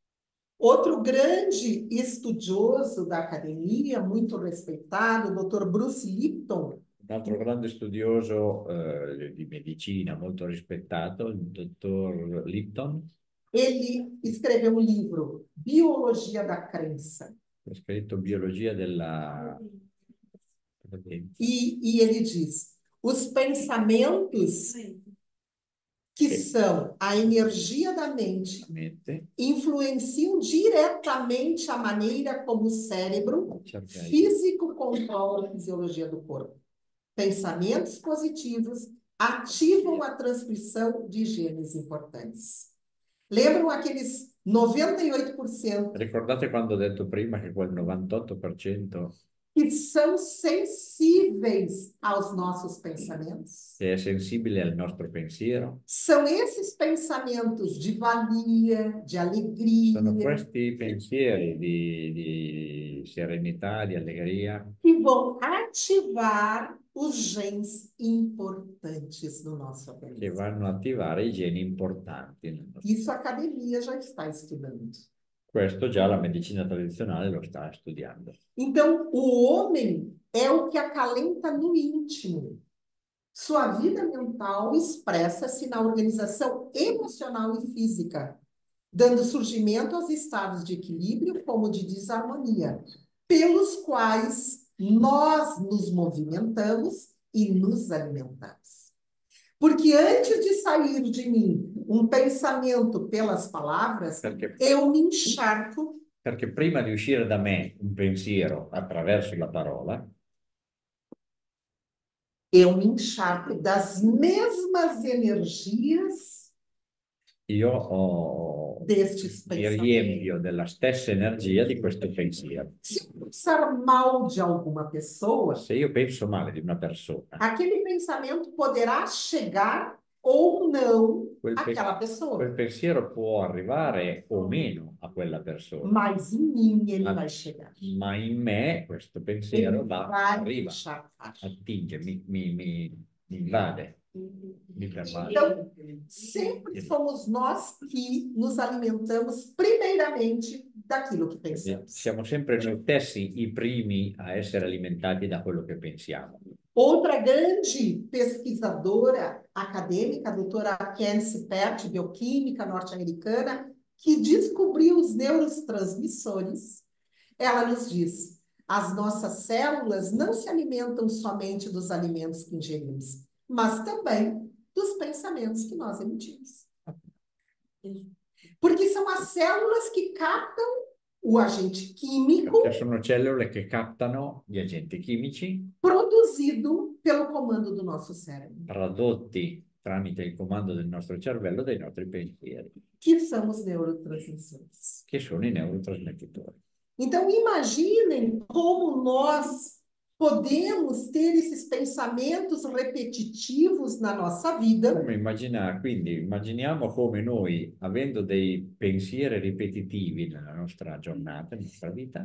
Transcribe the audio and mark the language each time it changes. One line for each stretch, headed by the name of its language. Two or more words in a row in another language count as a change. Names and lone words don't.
Portuguese: Outro grande estudioso da academia, muito respeitado, o Dr. Bruce Lipton,
Italian: Un altro grande studioso di medicina molto rispettato, il dottor Lipton,
Portuguese: ele escreveu um livro, Biologia da Crença.
Italian: ha scritto Biologia della...
Portuguese: E ele diz, os pensamentos que são a energia da mente influenciam diretamente a maneira como o cérebro físico controla a fisiologia do corpo. Pensamentos positivos ativam a transcrição de genes importantes. Lembram aqueles 98%
Italian: Ricordate quando ho detto prima che quel 98%
Portuguese: que são sensíveis aos nossos pensamentos?
Italian: che è sensibile al nostro pensiero?
Portuguese: São esses pensamentos de valia, de alegria,
Italian: Sono questi pensieri di serenità, di allegria,
Portuguese: que vão ativar os genes importantes no nosso
Italian: che
Portuguese: organismo.
Italian: vanno a attivare i geni importanti nel nostro.
Portuguese: Isso a academia já está estudando.
Italian: Questo già la medicina tradizionale lo sta studiando.
Portuguese: Então, o homem é o que acalenta no íntimo. Sua vida mental expressa-se na organização emocional e física, dando surgimento aos estados de equilíbrio como de desarmonia, pelos quais nós nos movimentamos e nos alimentamos. Porque antes de sair de mim um pensamento pelas palavras, eu me encharco.
Italian: Perché prima di uscire da me un pensiero attraverso la parola,
Portuguese: eu me encharco das mesmas energias destes
Italian: mi
Portuguese: pensamentos.
Italian: riempio della stessa energia di questo pensiero.
Portuguese: Se eu pensar mal de alguma pessoa,
Italian: Se io penso male di una persona,
Portuguese: aquele pensamento poderá chegar ou não àquela pessoa.
Italian: quel pensiero può arrivare o meno a quella persona,
Portuguese: Mas em mim ele vai chegar.
Italian: ma in me questo pensiero
Portuguese: Ele vai
Italian: arriva,
Portuguese: encharcar.
Italian: attinge, mi invade, mi pervade.
Portuguese: Então, sempre somos nós que nos alimentamos primeiramente daquilo que pensamos.
Italian: Siamo sempre noi stessi i primi a essere alimentati da quello che pensiamo.
Portuguese: Outra grande pesquisadora acadêmica, a doutora Kenzie Pert, bioquímica norte-americana, que descobriu os neurotransmissores, ela nos diz: as nossas células não se alimentam somente dos alimentos que ingerimos, mas também dos pensamentos que nós emitimos. Porque são as células que captam o agente químico.
Italian: Perché sono cellule che captano gli agenti chimici
Portuguese: Produzido pelo comando do nosso cérebro,
Italian: prodotti tramite il comando del nostro cervello dei nostri pensieri,
Portuguese: que são os neurotransmissores.
Italian: che sono i neurotrasmettitori.
Portuguese: Então, imaginem como nós podemos ter esses pensamentos repetitivos na nossa vida.
Italian: Come immaginare, quindi immaginiamo come noi, avendo dei pensieri ripetitivi nella nostra giornata, nella nostra vita,